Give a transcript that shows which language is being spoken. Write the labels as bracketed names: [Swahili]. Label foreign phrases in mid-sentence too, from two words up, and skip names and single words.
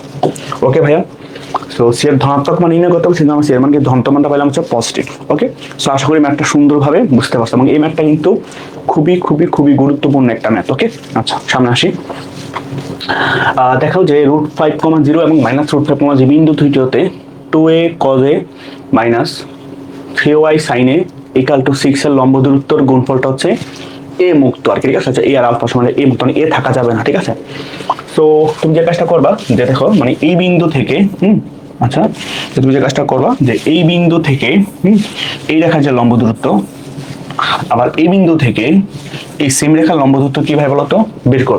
[Bangla] ওকে ভাইয়া, সো c এর ধনাত্মক মান নির্ণয় করতে হবে, কিন্তু আমরা c এর মানকে ধনাত্মক মানটা পেলাম হচ্ছে পজিটিভ। ওকে, সো আশা করি ম্যাথটা সুন্দরভাবে বুঝতে পারছো, এবং এই ম্যাথটা কিন্তু খুবই খুবই খুবই গুরুত্বপূর্ণ একটা ম্যাথ। ওকে, আচ্ছা সামনে আসি। দেখাও যে √5, 0 এবং -√5, বিন্দু দুইটি হতে 2a cos a -3y sin a = 6 এর লম্ব দূরত্বর গুণফলটা হচ্ছে a মুক্ত আর কি, ঠিক আছে। a আর আলফা সমান a মুক্ত, মানে a থাকা যাবে না, ঠিক আছে। তো তুমি যে কাজটা করবা, যে দেখো মানে এই বিন্দু থেকে আচ্ছা, তুমি যে কাজটা করবা, যে এই বিন্দু থেকে এই রেখার যে লম্ব দূরত্ব, আবার এই বিন্দু থেকে এই সেম রেখার লম্ব দূরত্ব কি ভাই বলতো বের করবা।